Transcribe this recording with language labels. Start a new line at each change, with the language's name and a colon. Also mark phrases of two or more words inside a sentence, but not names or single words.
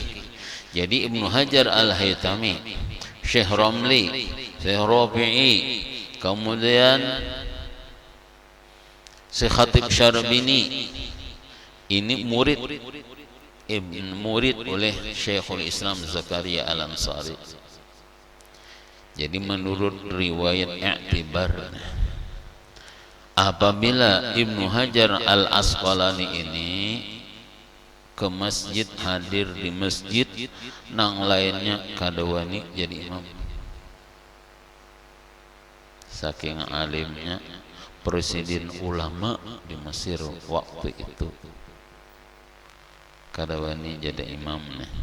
Indonesian: Jadi Ibnu Hajar Al-Haytami, Syekh Ramli, Syekh Rafi'i, kemudian Syekh Khatib Syarbini, ini murid oleh Syekhul Islam Zakaria Al-Ansari. Jadi menurut riwayat i'tibar, apabila Ibnu Hajar Al-Asqalani ini ke masjid, hadir di masjid, nang lainnya kadawani jadi imam. Saking alimnya, presiden ulama di Mesir waktu itu kadawani jadi imamnya.